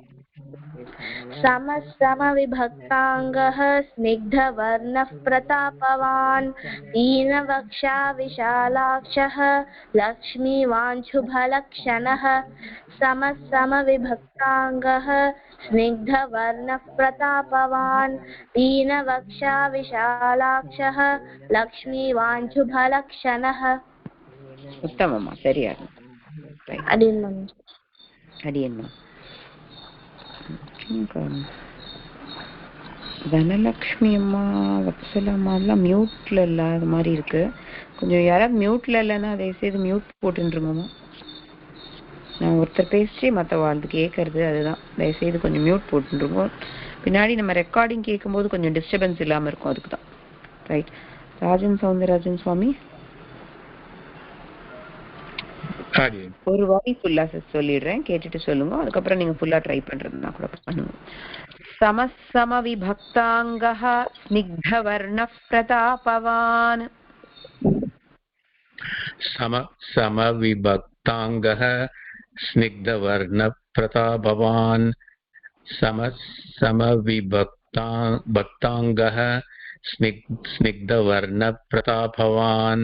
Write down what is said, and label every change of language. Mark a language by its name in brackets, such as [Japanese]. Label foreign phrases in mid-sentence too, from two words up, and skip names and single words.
[Sanskrit] समविभक्ताङ्गः स्निग्धवर्णः प्रतापवान् दीनवक्षा विशालाक्षः लक्ष्मीवाञ्छुफलक्षणः समविभक्ताङ्गः स्निग्धवर्णः प्रतापवान् दीनवक्षा विशालाक्षः लक्ष्मीवाञ्छुफलक्षणः [Tamil] உத்தமம்மா சரியா அடியன்மா தனலக்ஷ்மி அம்மா வத்சலா அம்மாலாம் மியூட்ல இல்லாத மாதிரி இருக்கு. கொஞ்சம் யாராவது மியூட்ல இல்லைன்னா தயவுசெய்து மியூட் போட்டுருங்கம்மா. நான் ஒருத்தர் பேசி மற்ற வாழ்ந்து கேட்கறது அதுதான். தயவுசெய்து கொஞ்சம் மியூட் போட்டுருங்க. பின்னாடி நம்ம ரெக்கார்டிங் கேட்கும்போது கொஞ்சம் டிஸ்டர்பன்ஸ் இல்லாமல் இருக்கும். அதுக்கு தான். ரைட். ராஜன் சவுந்தரராஜன் சுவாமி ஒரு வாரி ஃபுல்லா சொல்லிடுறேன், கேட்டுட்டு சொல்லுங்க. அதுக்கப்புறம் நீங்க ஃபுல்லா ட்ரை பண்றதுன்னா கூட பண்ணுங்க. [Sanskrit] समविभक्ताङ्गः स्निग्धवर्णः प्रतापवान् समविभक्ताङ्गः स्निग्धवर्णः प्रतापवान् समविभक्ताङ्गः स्निग्धवर्णः प्रतापवान्